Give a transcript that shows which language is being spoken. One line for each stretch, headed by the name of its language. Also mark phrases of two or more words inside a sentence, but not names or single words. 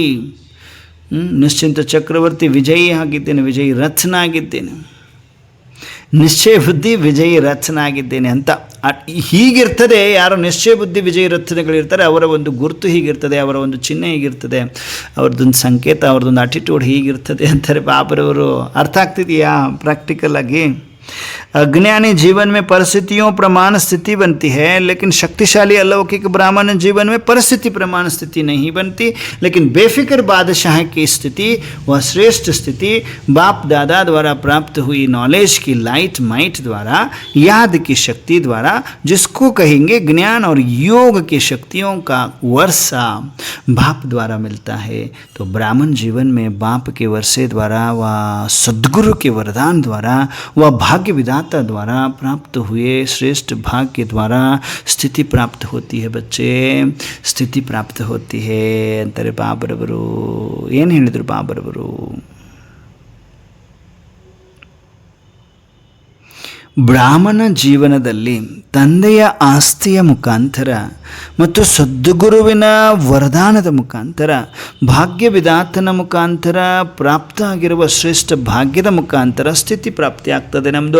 Kannada: ನಿಶ್ಚಿಂತ ಚಕ್ರವರ್ತಿ, ವಿಜಯಿ ಆಗಿದ್ದೇನೆ, ವಿಜಯಿ ರಥನಾಗಿದ್ದೇನೆ, ನಿಶ್ಚಯ ಬುದ್ಧಿ ವಿಜಯಿ ರಥನಾಗಿದ್ದೇನೆ ಅಂತ. ಹೀಗಿರ್ತದೆ. ಯಾರು ನಿಶ್ಚಯ ಬುದ್ಧಿ ವಿಜಯಿ ರಥನಗಳಿರ್ತಾರೆ ಅವರ ಒಂದು ಗುರುತು ಹೀಗಿರ್ತದೆ, ಅವರ ಒಂದು ಚಿಹ್ನೆ ಹೀಗಿರ್ತದೆ, ಅವ್ರದ್ದೊಂದು ಸಂಕೇತ, ಅವ್ರದ್ದೊಂದು ಆಟಿಟ್ಯೂಡ್ ಹೀಗಿರ್ತದೆ ಅಂತಾರೆ ಬಾಬರವರು. ಅರ್ಥ ಆಗ್ತಿದೆಯಾ ಪ್ರಾಕ್ಟಿಕಲ್ ಆಗಿ?
Hindi: अज्ञानी जीवन में परिस्थितियों प्रमाण स्थिति बनती है, लेकिन शक्तिशाली अलौकिक ब्राह्मण जीवन में परिस्थिति प्रमाण स्थिति नहीं बनती, लेकिन बेफिक्र बादशाह की स्थिति, वह श्रेष्ठ स्थिति बाप दादा द्वारा प्राप्त हुई नॉलेज की
English: light might
Hindi: द्वारा, याद की शक्ति द्वारा, जिसको कहेंगे ज्ञान और योग की शक्तियों का वर्षा बाप द्वारा मिलता है. तो ब्राह्मण जीवन में बाप के वर्षे द्वारा, व सद्गुरु के वरदान द्वारा, व भाग्य विधाता द्वारा प्राप्त हुए श्रेष्ठ भाग्य के द्वारा स्थिति प्राप्त होती है. बच्चे, स्थिति प्राप्त होती है
Kannada: ಅಂತಾರೆ ಬಾಬರವರು. ಏನು ಹೇಳಿದರು ಬಾಬರವರು? ಬ್ರಾಹ್ಮಣ ಜೀವನದಲ್ಲಿ ತಂದೆಯ ಆಸ್ತಿಯ ಮುಖಾಂತರ ಮತ್ತು ಸದ್ಗುರುವಿನ ವರದಾನದ ಮುಖಾಂತರ, ಭಾಗ್ಯ ವಿಧಾತನ ಮುಖಾಂತರ ಪ್ರಾಪ್ತ ಆಗಿರುವ ಶ್ರೇಷ್ಠ ಭಾಗ್ಯದ ಮುಖಾಂತರ ಸ್ಥಿತಿ ಪ್ರಾಪ್ತಿಯಾಗ್ತದೆ ನಮ್ಮದು.